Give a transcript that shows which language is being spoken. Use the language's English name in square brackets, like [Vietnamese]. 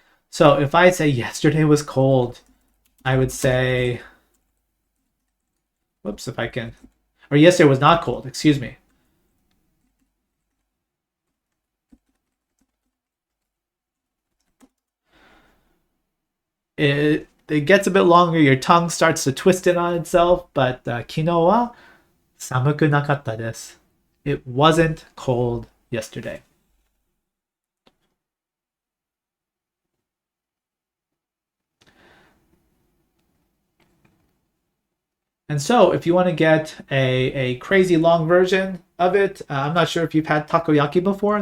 [English] So if I say yesterday was cold, I would say, whoops, if I can, or yesterday was not cold, excuse me. it gets a bit longer. Your tongue starts to twist in on itself. But [Japanese] 昨日は寒くなかったです. [English] It wasn't cold yesterday. And so, if you want to get a crazy long version of it, I'm not sure if you've had takoyaki before.